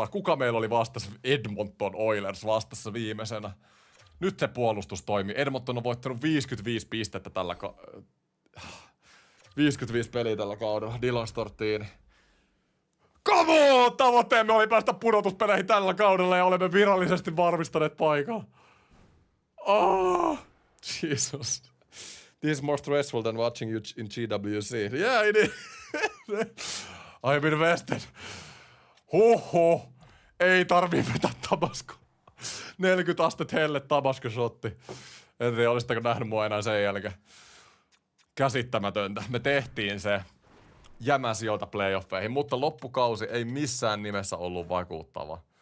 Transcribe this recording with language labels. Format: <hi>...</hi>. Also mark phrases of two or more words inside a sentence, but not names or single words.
<fi>Kuka meillä oli vastassa? Edmonton Oilers vastassa viimeisenä. Nyt se puolustus toimii. Edmonton on voittanut 55 pistettä 55 peliä tällä kaudella. Dylan Stortini.</fi> <en>Come on!</en> <fi>Tavoitteemme oli päästä pudotuspeleihin tällä kaudella ja olemme virallisesti varmistaneet paikan.</fi> <en>Oh, Jesus. This is more stressful than watching you in GWC. Yeah, it is. I'm invested. Huhhuh.</en> <fi>Ei tarvii vetää Tabasco. 40 astetta helle Tabasco-shotti. En tiedä, olisitteko nähnyt mua enää sen jälkeen. Käsittämätöntä. Me tehtiin se. Jämäsijoilta playoffeihin, mutta loppukausi ei missään nimessä ollut vakuuttava.</fi>